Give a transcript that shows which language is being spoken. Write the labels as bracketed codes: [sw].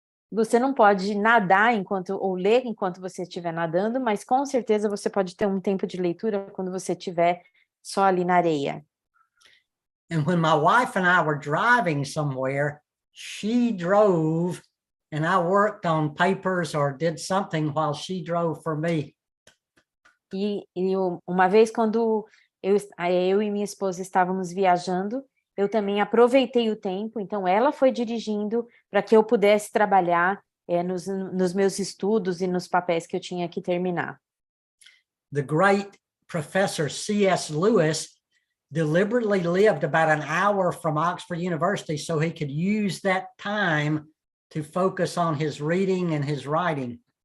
[pt] Você não pode nadar ou ler enquanto você estiver nadando, mas com certeza você pode ter um tempo de leitura quando você estiver só ali na areia. [en] And when my wife and I were driving somewhere, she drove and I worked on papers or did something while she drove for me. [pt] E uma vez quando eu e minha esposa estávamos viajando, eu também aproveitei o tempo, então ela foi dirigindo para que eu pudesse trabalhar nos meus estudos e nos papéis que eu tinha que terminar. [en] The great Professor C.S. Lewis deliberately lived about an hour from Oxford University so he could use that time to focus on his reading and his writing.